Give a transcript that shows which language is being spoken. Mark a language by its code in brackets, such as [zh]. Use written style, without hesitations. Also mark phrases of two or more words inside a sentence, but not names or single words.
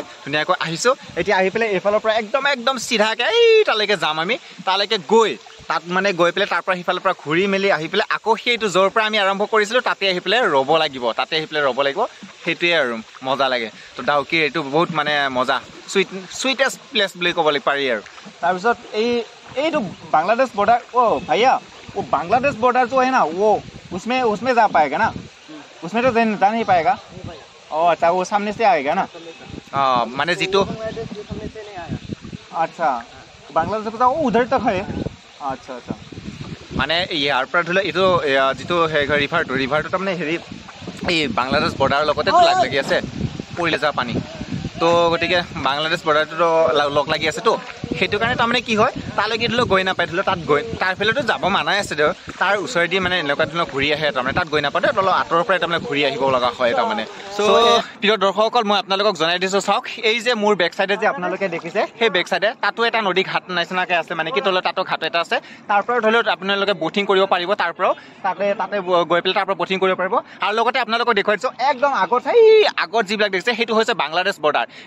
[as] ধুনীয়াকৈ আহিছোঁ এতিয়া আহি পেলাই এইফালৰ পৰা একদম চিধাকৈ এই তালৈকে যাম আমি তালৈকে গৈ তাত মানে গৈ পেলাই তাৰ পৰা সিফালৰ পৰা ঘূৰি মেলি আহি পেলাই আকৌ সেইটো য'ৰ পৰা আমি আৰম্ভ কৰিছিলোঁ তাতে আহি পেলাই ৰ'ব লাগিব সেইটোৱে আৰু মজা লাগে তো ডাউকিৰ এইটো বহুত মানে মজা [en] sweetest place [as] বুলি ক'ব পাৰি আৰু তাৰপিছত এইটো বাংলাদেশ বৰ্ডাৰ [hi] भैया वो बांग्लादेश बॉर्डर जो है ना वो उसमें जा पाएगा ना उसमें तो जा नहीं पाएगा अच्छा वो सामने से आएगा ना माने जीतो अच्छा बांग्लादेश से वो उधर तक है अच्छा माने यार पर [as] ধৰি এইটো যিটো ৰিভাৰটো তাৰমানে হেৰি এই বাংলাদেশ বৰ্ডাৰৰ লগতে লাগি আছে পৰিলে যা পানী তো গতিকে বাংলাদেশ বৰ্ডাৰটো লগ লাগি আছে তো সেইটো কাৰণে তাৰমানে কি হয় তালৈকে ধৰি লওক গৈ নাপায় ধৰি লওক তাত গৈ তাৰ ফেলেতো যাব মানাই আছে তাৰ ওচৰেদি মানে এনেকুৱা ধৰণৰ ঘূৰি আহে তাৰমানে তাত গৈ নাপায় অলপ আঁতৰৰ পৰাই তাৰমানে ঘূৰি আহিব লগা হয় তাৰমানে চ' প্ৰিয় দৰ্শকসকল মই আপোনালোকক জনাই দিছোঁ চাওক এই যে মোৰ [en] back side [as] যে আপোনালোকে দেখিছে সেই [en] back side [as] তাতো এটা নদী ঘাট নিচিনাকৈ আছে মানে কি তলত তাতো ঘাট এটা আছে তাৰ পৰাও ধৰি লওক আপোনালোকে ব'টিং কৰিব পাৰিব তাৰ পৰাও তাতে গৈ পেলাই তাৰ পৰা ব'টিং কৰিব পাৰিব আৰু লগতে আপোনালোকক দেখুৱাই দিছোঁ একদম আগত যিবিলাক দেখিছে সেইটো হৈছে বাংলাদেশ বৰ্ডাৰ